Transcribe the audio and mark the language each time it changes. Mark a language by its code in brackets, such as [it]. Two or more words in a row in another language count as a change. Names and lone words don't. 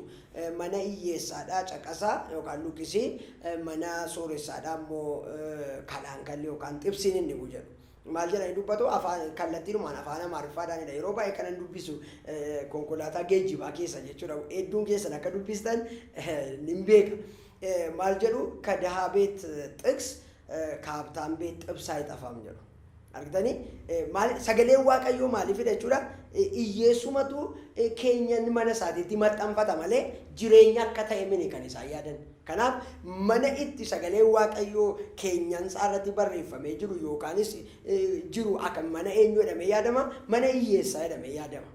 [om] Mana hiyyeessaadhaa caqasaa yookaan lukkisii mana sooressaadhaa immoo kalaankalli yookaan xibsiin inni jedhu. Maal jedhanii dubbatu afaan kallattiinumaan afaan Amaariffaadhaanidha. Yeroo baay'ee kanan dubbisu konkolaataa geejjibaa keessa jechuudha. Hedduun keessan akka dubbistan nin beeka. Maal jedhu [am] ከድሃ ቤት ጥቅስ ከሀብታም ቤት ጥብስ አይጠፋም [om] jedhu. Argitanii sagaleen waaqayyoo maaliifidha jechuudha. Iyyeessumatu keenyan mana isaatiitti maxxanfata malee jireenya akka ta'e mini kan isaan yaadan. Kanaaf mana itti sagaleen waaqayyoo keenyan isaarratti barreeffamee jiru yookaanis jiru akka mana eenyu jedhamee yaadama, mana hiyyeessaa jedhamee yaadama.